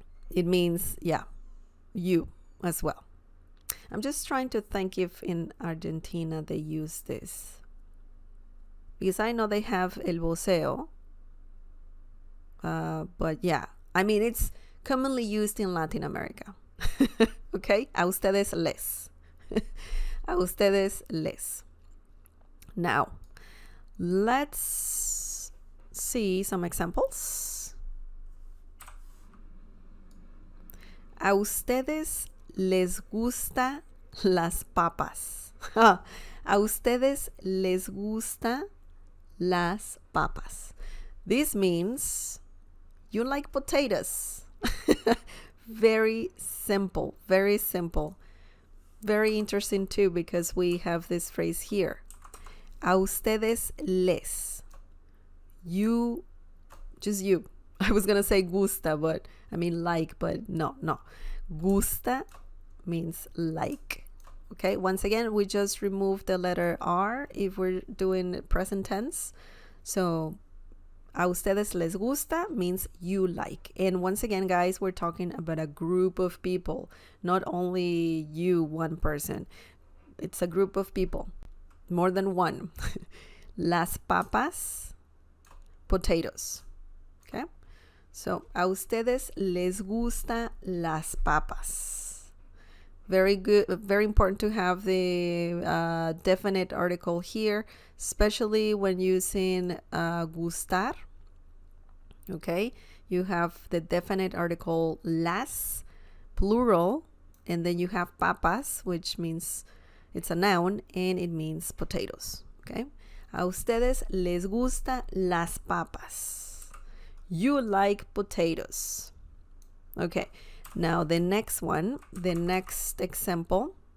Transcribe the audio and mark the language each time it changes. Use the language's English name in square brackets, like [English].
[English] It means, yeah, you as well. I'm just trying to think if in Argentina they use this, because I know they have el voceo, but yeah, I mean, it's commonly used in Latin America. [Spanish] Okay, a ustedes les. A ustedes les. [English] Now, let's see some examples. [Spanish] A ustedes les gusta las papas. A ustedes les gusta las papas. [English] This means you like potatoes. Very simple, very simple. Very interesting too, because we have this phrase here. [Spanish] A ustedes les. [English] You, just you. I was gonna say gusta, but I mean like, but no. Gusta means like. Okay, once again, we just remove the letter R if we're doing present tense. So [Spanish] a ustedes les gusta [English] means you like. And once again, guys, we're talking about a group of people, not only you, one person. It's a group of people, more than one. [Spanish] Las papas, [English] potatoes. Okay, so [Spanish] a ustedes les gusta las papas. [English] Very good, very important to have the definite article here, especially when using gustar. Okay, you have the definite article las, plural, and then you have papas, which means it's a noun and it means potatoes. [Spanish] Okay, a ustedes les gusta las papas. [English] You like potatoes. Okay, now the next one, the next example.